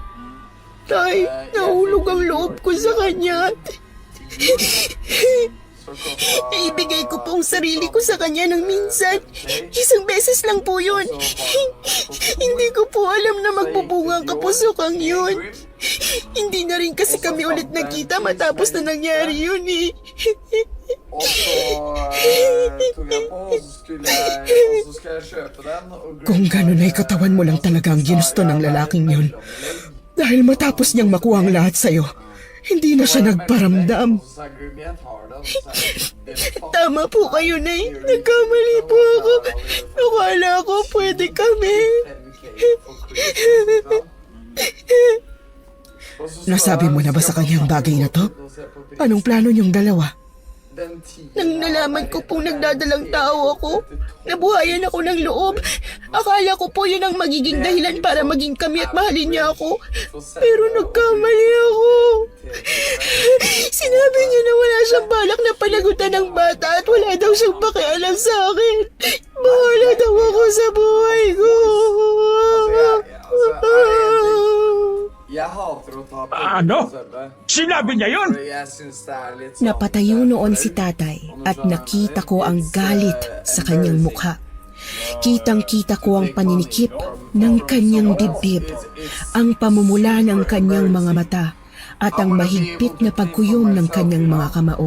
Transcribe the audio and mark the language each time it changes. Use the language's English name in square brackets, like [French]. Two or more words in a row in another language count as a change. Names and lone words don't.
[Filipino] Tay, nahulog ang loob ko sa kanya. Ibigay ko pong sarili ko sa kanya ng minsan. Isang beses lang po yun. Hindi ko po alam na magbubunga ang kapusukan yun. Hindi na rin kasi kami ulit nagkita matapos na nangyari yun eh. [Swedish] Och så tog jag på och så ska jag köpa den. Och [Filipino] Kung ganun ay katawan mo lang talaga ang ginusto ng lalaking yun. Dahil matapos niyang makuha ang lahat sa'yo, hindi na siya nagparamdam. [Swedish] Så här, Grimén tar den. Så här, det är fan. [Filipino] Tama po kayo, Nay. Nagkamali po ako. Akala ko pwede kami. Nasabi mo na ba sa kanya ang bagay na to? Anong plano niyong dalawa? Nang nalaman ko pong nagdadalang tao ako, nabuhayan ako ng loob. Akala ko po yun ang magiging dahilan para maging kami at mahalin niya ako. Pero nagkamali ako. Sinabi niya na wala siyang balak na panagutan ng bata at wala daw siyang pakialam sa akin. Bahala daw ako sa buhay ko. [Swedish] Jag hatar att ta [Filipino] Ano? Sinabi niya yun? [Swedish] Jag syns det är lite [Filipino] Napatayo noon si tatay at nakita ko ang galit sa kanyang mukha. Kitang-kita ko ang paninikip ng kanyang dibdib, ang pamumula ng kanyang mga mata at ang mahigpit na pagkuyom ng kanyang mga kamao.